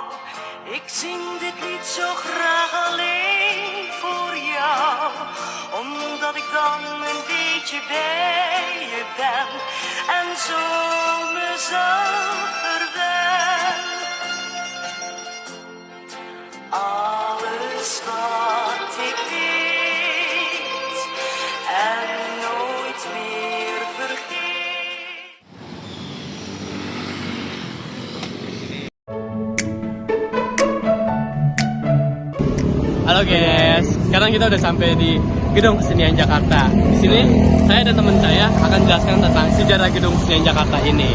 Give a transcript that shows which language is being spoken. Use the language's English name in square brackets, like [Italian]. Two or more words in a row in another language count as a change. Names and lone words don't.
[Dutch] Ik zing dit lied zo graag alleen voor jou, omdat ik dan een beetje bij je ben en zo mezelf verwen. Alles wat ik weet en nooit meer vergeet. [Indonesian] Halo guys, sekarang kita udah sampai di Gedung Kesenian Jakarta. Di sini saya dan teman saya akan jelaskan tentang sejarah Gedung Kesenian Jakarta ini.